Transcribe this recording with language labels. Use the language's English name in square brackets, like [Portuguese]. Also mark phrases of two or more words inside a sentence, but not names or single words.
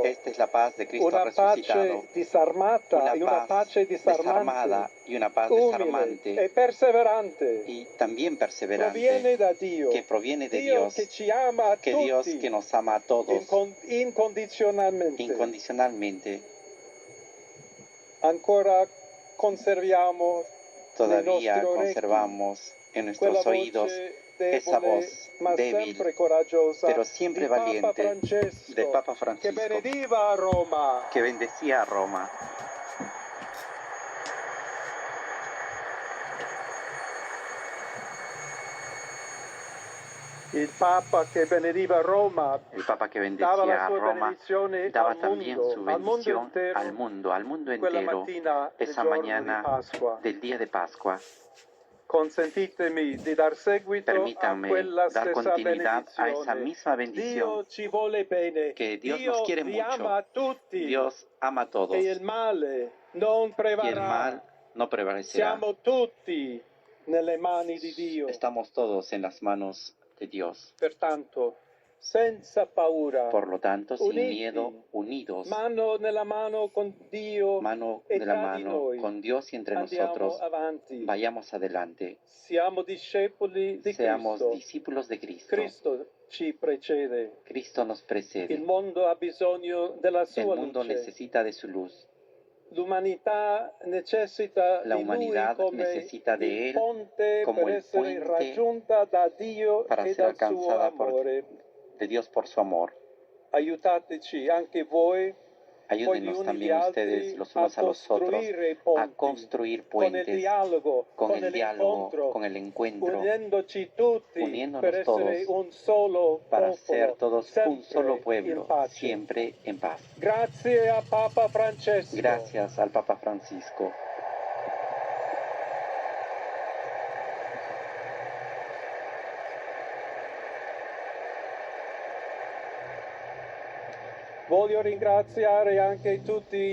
[Spanish] Esta es la paz de Cristo Una resucitado. [Italian] pace disarmata Una e una pace [Spanish] desarmada [Italian] disarmante, [Spanish] y una paz [Italian] umile [Spanish] desarmante [Italian] e perseverante. [Spanish] y también perseverante, [Italian] Proviene da Dio, [Spanish] que proviene de [Italian] Dio [Spanish] Dios, [Italian] che ci ama a [Spanish] que [Italian] tutti, [Spanish] Dios que nos ama a todos [Italian] incondizionalmente. [Spanish] incondicionalmente. [Italian] Ancora conserviamo [Spanish] Todavía [Italian] nei nostri orecchi [Spanish] conservamos en [Italian] quella [Spanish] nuestros oídos [Italian] voce [Spanish] esa [Italian] debole, [Spanish] voz [Italian] ma [Spanish] débil, [Italian] sempre coraggiosa, [Spanish] pero siempre [Italian] di Papa [Spanish] valiente, [Italian] Francesco, [Spanish] de Papa [Italian] che [Spanish] Francisco, [Italian] benediva a Roma. [Spanish] que bendecía a Roma. [Italian] Il Papa che benediva Roma [Spanish] El Papa que [Italian] dava la [Spanish] bendecía a [Italian] sua [Spanish] Roma [Italian] benedizione [Spanish] daba [Italian] al [Spanish] también [Italian] mondo, [Spanish] su [Italian] al mondo [Spanish] bendición [Italian] intero, [Spanish] al mundo [Italian] quella [Spanish] entero, [Italian] mattina del [Spanish] esa [Italian] giorno di [Spanish] mañana [Italian] Pasqua. [Spanish] del día de Pascua. [Italian] Consentitemi di dar seguito a [Spanish] Permítanme [Italian] quella [Spanish] dar [Italian] stessa [Spanish] continuidad a esa [Italian] benedizione. [Spanish] misma bendición, [Italian] Dio ci vuole bene, [Spanish] que Dios [Italian] Dio [Spanish] nos quiere [Italian] vi [Spanish] mucho, [Italian] ama a tutti [Spanish] Dios ama a todos [Italian] e il male non [Spanish] y el [Italian] prevarrà. [Spanish] mal no prevalecerá. [Italian] Siamo tutti nelle mani di Dio. [Spanish] Estamos todos en las manos de Dios. [Italian] Pertanto, senza paura, [Spanish] Por lo tanto, sin [Italian] uniti, [Spanish] miedo, unidos, [Italian] mano nella mano con Dio [Spanish] mano [Italian] e [Spanish] de la [Italian] tra di [Spanish] mano [Italian] noi, [Spanish] con Dios y entre [Italian] andiamo [Spanish] nosotros, [Italian] avanti. [Spanish] vayamos adelante. [Italian] Siamo discepoli di [Spanish] Seamos [Italian] Cristo. [Spanish] discípulos de Cristo. [Italian] Cristo ci precede. [Spanish] Cristo nos [Italian] Il [Spanish] precede. [Italian] mondo ha bisogno della [Spanish] El [Italian] sua [Spanish] mundo [Italian] luce. [Spanish] necesita de su luz. [Italian] L'umanità necessita [Spanish] La [Italian] di Lui [Spanish] humanidad [Italian] come [Spanish] necesita de [Italian] il [Spanish] Él [Italian] ponte [Spanish] como [Italian] per [Spanish] el [Italian] essere [Spanish] puente [Italian] raggiunta da Dio [Spanish] para [Italian] e [Spanish] ser [Italian] dal suo [Spanish] alcanzada [Italian] amore. [Spanish] de Dios por su amor. [Italian] Aiutateci anche voi, poi gli [Spanish] Ayúdenos [Italian] uni gli [Spanish] también ustedes [Italian] altri, [Spanish] los [Italian] a [Spanish] unos a los otros [Italian] costruire [Spanish] a [Italian] ponti [Spanish] construir [Italian] con il [Spanish] puentes dialogo, con con el diálogo, [Italian] l'incontro, [Spanish] con el encuentro, [Italian] uniendoci tutti [Spanish] uniéndonos [Italian] per essere [Spanish] todos [Italian] un solo [Spanish] para [Italian] popolo, [Spanish] ser todos un [Italian] sempre [Spanish] solo [Italian] in [Spanish] pueblo, [Italian] pace. [Spanish] siempre en paz. [Italian] Grazie a Papa Francesco. [Spanish] Gracias al Papa Francisco. [Italian] Voglio ringraziare anche tutti